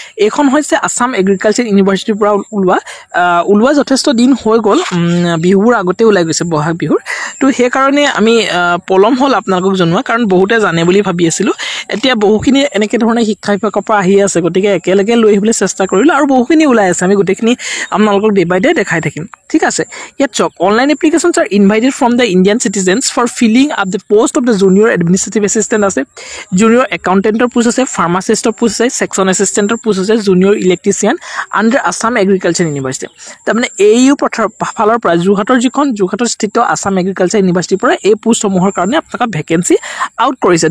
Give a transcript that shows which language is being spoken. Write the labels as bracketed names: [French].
[Assamese] এইখন হৈছে আছাম এগ্ৰিকালচাৰ ইউনিভাৰ্চিটিৰ পৰা ওলোৱা যথেষ্ট দিন হৈ গ'ল, বিহুৰ আগতে ওলাই গৈছে, বহাগ বিহুৰ। তো সেইকাৰণে আমি পলম হ'ল আপোনালোকক জনোৱা, কাৰণ বহুতে জানে বুলি ভাবি আছিলোঁ। এতিয়া বহুখিনি এনেকৈ ধৰণে শিক্ষা বিভাগৰ পৰা আহি আছে, গতিকে একেলগে লৈ আহিবলৈ চেষ্টা কৰিলোঁ, আৰু বহুখিনি ওলাই আছে। আমি গোটেইখিনি আপোনালোকক ডে বাই ডে দেখাই থাকিম। ঠিক আছে, ইয়াত চাওক, [English] online applications are invited from the Indian citizens for filling up the post of the junior administrative assistant [Assamese] আছে, জুনিয়ৰ একাউণ্টেণ্টৰ পোষ্ট আছে, ফাৰ্মাচিষ্টৰ পোষ্ট আছে, ছেকশ্যন এছিষ্টেণ্টৰ পোষ্ট আছে, junior electrician under Assam agriculture university. তাৰমানে AU ফালৰ পৰা যোৰহাটৰ স্থিত আছাম এগ্ৰিকালচাৰ ইউনিভাৰ্চিটিৰ পৰা এই পোষ্টসমূহৰ কাৰণে আপোনালোকে ভেকেঞ্চি আউট কৰিছে।